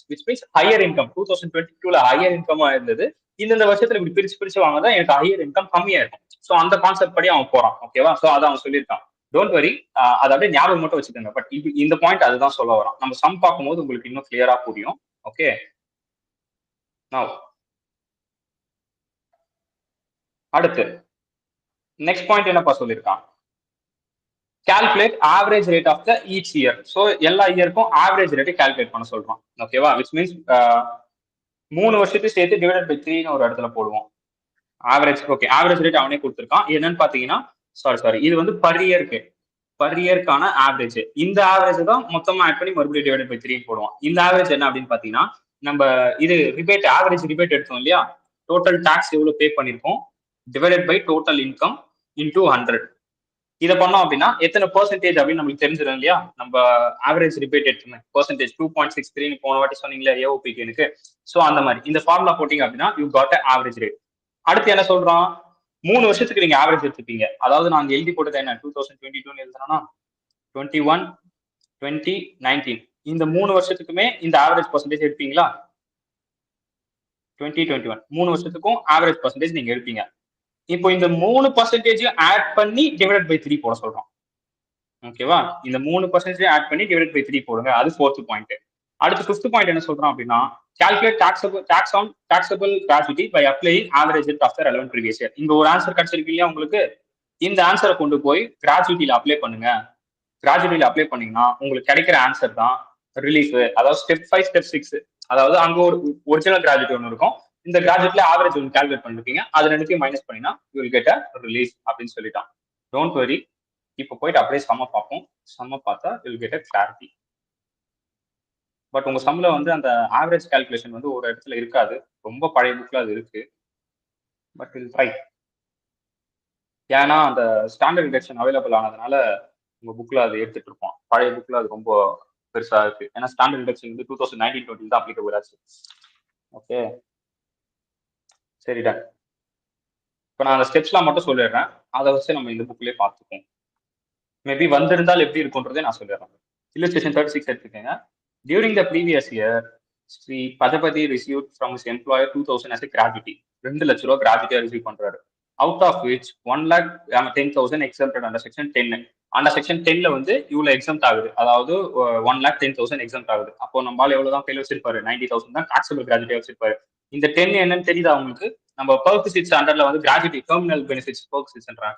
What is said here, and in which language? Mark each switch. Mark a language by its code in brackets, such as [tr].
[ta] Which means higher income 2022ல higher இன்கமா இருந்தது, இந்த வருஷத்துல இப்படி பிரிச்சு வாங்கதான் எனக்கு ஹையர் இன்கம் கம்மியா இருக்கும். சோ அந்த கான்செப்ட் படி அவன் போறான். ஓகேவா? சோ அதை அவன் சொல்லியிருக்கான். டோன்ட் வரி, அதை அப்படியே ஞாபகம் மட்டும் வச்சுக்கோங்க. பட் இந்த பாயிண்ட் அதுதான் சொல்ல வரான். நம்ம சம் பார்க்கும்போது உங்களுக்கு இன்னும் கிளியரா புரியும். ஓகே, அடுத்து நெக்ஸ்ட் பாயிண்ட் என்னப்பா சொல்லியிருக்கான், [en] calculate average rate of the each year. [ta] So எல்லா இயருக்கும் ஆவரேஜ் ரேட்டை கால்குலேட் பண்ண சொல்றான். ஓகேவா? விச் மீன்ஸ் 3 வருஷத்தையும் சேர்த்து டிவைடட் பை 3ன்னு ஒரு இடத்துல போடுவோம். ஆவரேஜ், ஓகே, ஆவரேஜ் ரேட் அவனே கொடுத்துருக்கான். என்னன்னு பாத்தீங்கன்னா, சாரி இது வந்து பர் இயர்க்கான ஆவரேஜ். இந்த ஆவரேஜ் தான் மொத்தமா ஆட் பண்ணி மறுபடியும் டிவைடட் பை 3 போடுவோம். இந்த ஆவரேஜ் என்ன அப்படின்னு பாத்தீங்கன்னா, நம்ம இது ரிபேட், ஆவரேஜ் ரிபேட் எடுத்தோம் இல்லையா, டோட்டல் டாக்ஸ் எவ்வளவு பே பண்ணிருக்கோம் divided by total income into 100. இதை பண்ணோம் அப்படின்னா எத்தனை பெர்சென்டேஜ் அப்படின்னு நமக்கு தெரிஞ்சிடும் இல்லையா. நம்ம ஆவரேஜ் ரிபேட் எடுத்துமே பெர்சென்டேஜ் 2.63 போன வாட்டி சொன்னீங்களா ஏஓபிக்கு எனக்கு. ஸோ அந்த மாதிரி இந்த ஃபார்முலா போட்டீங்க அப்படின்னா [en] You got average rate. [ta] அடுத்து என்ன சொல்றான், 3 வருஷத்துக்கு நீங்க ஆவரேஜ் எடுத்துப்பீங்க. அதாவது நாங்க எழுதி போட்டது என்ன, 2022 எழுதுனா 21, 20, 19 இந்த 3 வருஷத்துக்குமே இந்த ஆவரேஜ் பெர்சென்டேஜ் எடுப்பீங்களா. 2021 3 வருஷத்துக்கும் ஆவரேஜ் பெர்சென்டேஜ் நீங்க எடுப்பீங்க. இப்போ இந்த 3% ஆட் பண்ணி டிவைட் பை 3 போட சொல்றோம். ஓகேவா? இந்த 3% ஆட் பண்ணி டிவைட் பை 3 போடுங்க. அது 4th பாயிண்ட். அடுத்து 5th பாயிண்ட் என்ன சொல்றோம் அப்படின்னா, [en] calculate taxable gratuity by applying average rate of the relevant previous year. [ta] இங்க ஒரு ஆன்சர் கிடைச்சிருக்கு இல்லையா உங்களுக்கு, இந்த ஆன்சரை கொண்டு போய் கிராஜுவிட்டியில அப்ளை பண்ணுங்க. கிராஜுவிட்டியில அப்ளை பண்ணீங்கன்னா உங்களுக்கு கிடைக்கிற ஆன்சர் தான் ரிலீஃப். அதாவது ஸ்டெப் 5 ஸ்டெப் 6, அதாவது அங்க ஒரு ஒரிஜினல் கிராஜுவிட்டி ஒன்று இருக்கும், இந்த கிராஜுவிட்ல ஆவரேஜ் ஒன்று கால்குலேட் பண்ணிருப்பீங்க, அது ரெண்டுத்தையும் மைனஸ் பண்ணினா [en] you will get a relief [ta] அப்படின்னு சொல்லிட்டான். டோன்ட் வரி, இப்போ போயிட்டு அப்படியே சம்ம பார்ப்போம். சம்ம பார்த்தா [en] You will get a clarity. [ta] But உங்க சம்ல வந்து அந்த ஆவரேஜ் கால்குலேஷன் வந்து ஒரு இடத்துல இருக்காது. ரொம்ப பழைய புக்ல அது இருக்கு. But will try. ஏன்னா அந்த ஸ்டாண்டர்ட் டிடக்ஷன் அவைலபிள் ஆனதுனால உங்க புக்ல அது எடுத்துட்டு இருப்போம். பழைய புக்ல அது ரொம்ப பெருசா இருக்கு. ஏன்னா ஸ்டாண்டர்ட் டிடக்ஷன் வந்து 2019-20 தான் அப்ளிகபிள் ஆச்சு. ஓகே, சரிடா. இப்போ நான் அந்த ஸ்டெப்ஸ்லாம் மட்டும் சொல்லிடுறேன். அதை வச்சு நம்ம இந்த புக்லேயே பார்த்துப்போம். மேபி வந்திருந்தால் எப்படி இருக்கும்ன்றதே நான் சொல்லிடுறேன். [en] illustration 36 எடுத்துக்கங்க. During the previous year, Sri Padapati received from his employer 2000 as a gratuity. [ta] 2 லட்ச ரூபா கிராஜுவிட்டியா ரிசீவ் பண்றாரு. [en] Out of which 1,10,000 exempted under section 10. [ta] அந்த செக்ஷன் 10ல வந்து இவ்வளவு எக்ஸம்ட் ஆகுது. அதாவது 1,10,000 எக்ஸம்ட் ஆகுது. அப்போ நம்மளால எவ்வளவுதான் கையில வச்சிருப்பாரு? 90,000 தான் டாக்ஸபிள் கிராஜுவிட்டியா வச்சிருப்பாரு. இந்த 10 என்னன்னு தெரியுதா உங்களுக்கு? நம்ம பெர்க்விசிட்ஸ் அண்டர்ல வந்து கிராஜுவிட்டி டெர்மினல் பெனிஃபிட்ஸ் பெர்க்விசிட்ஸ்ன்றாங்க.